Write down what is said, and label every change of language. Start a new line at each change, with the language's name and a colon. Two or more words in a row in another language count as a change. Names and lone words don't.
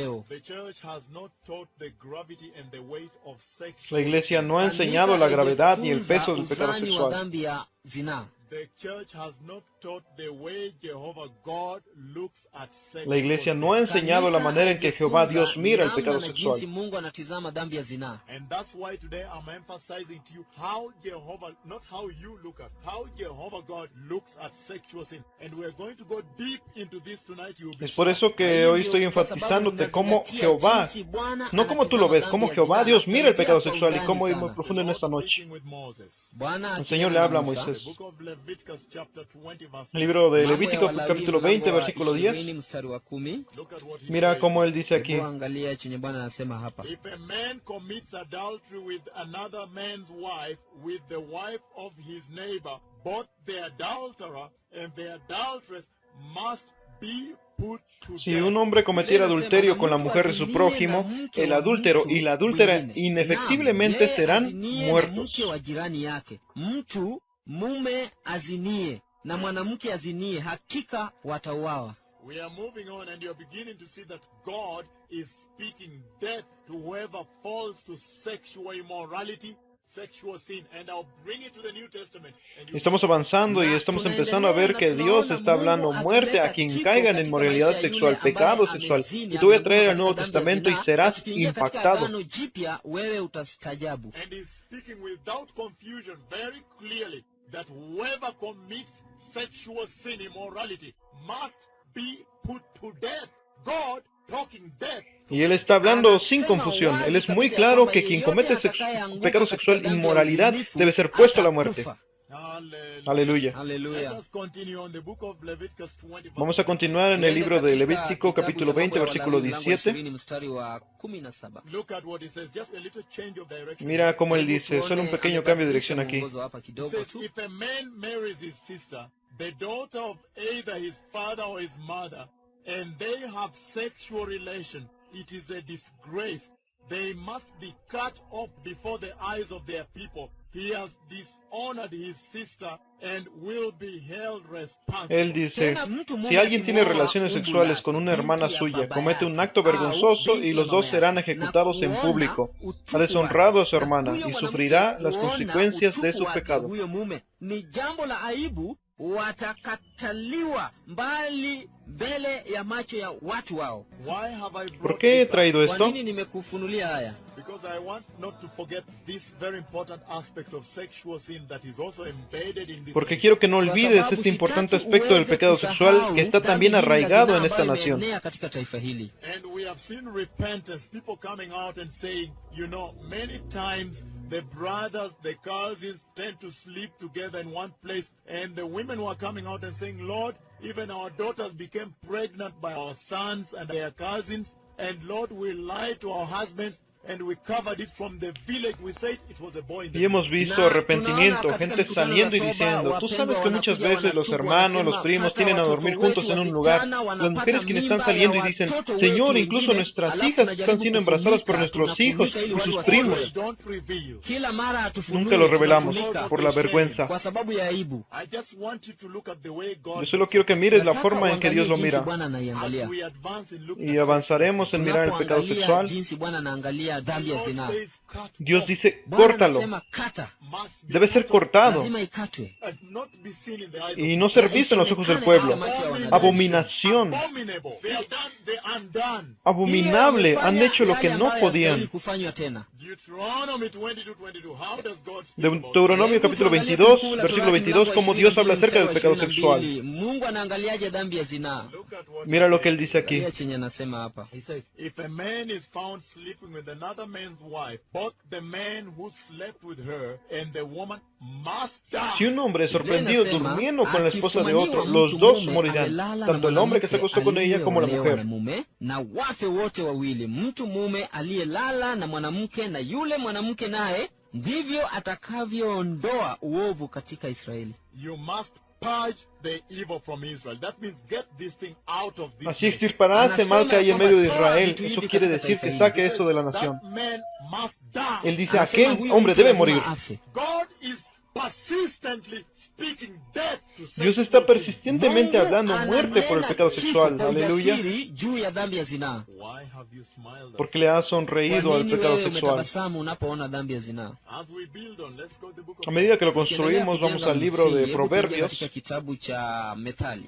Spanish: La iglesia no ha enseñado la gravedad ni el peso del pecado sexual. La iglesia no ha enseñado la manera en que Jehová Dios mira el pecado sexual.
English: And that's why today I'm emphasizing to you how Jehovah, not how you look at, how Jehovah God looks at sexual sin. And we're going to go deep into this tonight. You'll be
Spanish: Es por eso que hoy estoy enfatizándote cómo Jehová, no como tú lo ves, cómo Jehová Dios mira el pecado sexual y cómo ir muy profundo en esta noche. El Señor le habla a Moisés. El libro de Levítico capítulo 20 versículo 10. Mira cómo él dice aquí.
Swahili: Angalia chenye Bwana anasema hapa.
English: If a man commits adultery with another man's wife, with the wife of his neighbor, both the adulterer and the adulteress must be put to
Spanish: Si
English: death.
Spanish: un hombre cometiera adulterio con la mujer de su prójimo, el adúltero y la adúltera inefectiblemente serán muertos.
Swahili: Mke wa jirani yake, mtu mume azinie na mwanamke azinie, hakika watauawa.
English: We are moving on, and you're beginning to see that God is speaking death to whoever falls to sexual immorality, sexual sin. And I'll bring it to the New Testament. And you
Spanish: Estamos avanzando y estamos empezando a ver que Dios está hablando muerte a quien caiga en inmoralidad sexual, pecado sexual. Y te voy a traer el Nuevo Testamento y serás impactado.
Swahili: Jipya wewe utastajabu.
English: And he's speaking without confusion very clearly. that whoever commits sexual sin, immorality, must be put to death. God talking death.
Spanish: Y él está hablando sin confusión. Él es muy claro que quien comete pecado sexual, inmoralidad, debe ser puesto a la muerte. Aleluya.
English: Let us continue on the book of Leviticus 20.
Spanish: Vamos a continuar en el libro de Levítico, capítulo 20, versículo 17.
English: Look at what it says. Just a little change of direction.
Spanish: Mira cómo él dice, solo un pequeño cambio de dirección aquí.
English: It says, if a man marries his sister, the daughter of either his father or his mother, and they have sexual relation, it is a disgrace. They must be cut off before the eyes of their people. He has dishonored his sister and will be held responsible.
Spanish: Él dice, si alguien tiene relaciones sexuales con una hermana suya, comete un acto vergonzoso y los dos serán ejecutados en público. Ha deshonrado a su hermana y sufrirá las consecuencias de su pecado.
Swahili: Ni jambo la aibu, watakataliwa mbali mbele ya macho ya watu wao.
English: Why have I
Spanish: ¿Por
English: brought
Spanish: qué he
English: this up?
Spanish: traído
Swahili: Kwa
Spanish: esto?
Swahili: nini nimekufunulia haya?
English: Because I want not to forget this very important aspect of sexual sin that is also embedded in this.
Spanish: Porque quiero que no olvides este importante aspecto del pecado sexual que está también arraigado en esta nación.
Swahili: Katika taifa hili.
English: And we have seen repentance, people coming out and saying, you know, many times the brothers, the cousins tend to sleep together in one place, and the women were coming out and saying, Lord, even our daughters became pregnant by our sons and their cousins, and Lord, we lied to our husbands, and we covered it from the village. We said it was a boy in the
Spanish: Y hemos visto arrepentimiento, gente saliendo y diciendo, tú sabes que muchas veces los hermanos, los primos tienen a dormir juntos en un lugar, las mujeres quienes están saliendo y dicen, Señor, incluso nuestras hijas están siendo embarazadas por nuestros hijos y sus primos.
English: Don't reveal.
Swahili: Kila mara hatufunui,
Spanish: Nunca lo revelamos
Swahili: tunafunika
Spanish: por la vergüenza.
Swahili: kwa sababu ya aibu.
English: I just want you to look at the way God
Spanish: Yo solo quiero que mires la
Swahili: Nataka
Spanish: forma en que Dios lo
Swahili: uangalie jinsi
Spanish: mira.
Swahili: Bwana
English: as
Swahili: anaiangalia.
English: we advance in looking
Spanish: Y avanzaremos en mirar el pecado
Swahili: Tunapoangalia
Spanish: sexual.
Swahili: jinsi Bwana anaangalia dhambi ya zinaa.
Spanish: Dios dice,
Swahili: Bwana
Spanish: córtalo.
Swahili: anasema kata,
Spanish: Debe ser cortado
Swahili: lazima ikatwe.
Spanish: y no ser visto en los ojos del pueblo. Abominación. Abominable. Han hecho lo que no podían.
Swahili: Kufanywa tena.
Spanish: Deuteronomio capítulo 22, versículo 22, como Dios habla acerca del pecado sexual.
Swahili: Mungu anaangaliaje dhambi ya zinaa?
Spanish: Mira lo que él dice aquí.
Swahili: Angalia chenye anasema hapa.
English: He says, if a man is found sleeping with another man's wife, both the man who slept with her and the woman must die.
Spanish: Si un hombre es sorprendido durmiendo con la esposa de otro, los dos morirán, tanto el hombre que se acostó con ella como la mujer.
Swahili: Na wafe wote wawili, mtu mume aliyelala na mwanamke na yule mwanamke naye, ndivyo atakavyoondoa uovu katika Israeli.
English: You must purge the evil from Israel. That means get this thing out of this
Spanish: Así
English: nation.
Spanish: extirparás el mal que hay en medio de Israel. Eso quiere decir que saque eso de la nación.
English: That man must die.
Spanish: Él dice, aquel hombre debe morir.
English: God is persistently speaking death to
Spanish: Dios
English: sexual
Spanish: está
English: sin.
Spanish: persistentemente hablando muerte por el pecado sexual. Aleluya.
Swahili: Juu ya dhambi ya zinaa.
English: Why have you smiled?
Spanish: Porque le has sonreído
Swahili: Kwa
Spanish: al
Swahili: nini
Spanish: pecado
Swahili: wewe
Spanish: sexual.
Swahili: umetabasamu unapoona dhambi ya zinaa?
English: As we build on, let's go to the book of
Spanish: A medida que lo
Swahili: Tukiendelea
Spanish: construimos, vamos
Swahili: kujenga
Spanish: al libro de
Swahili: msingi, hebu tuingie
Spanish: Proverbios.
Swahili: katika kitabu cha Methali.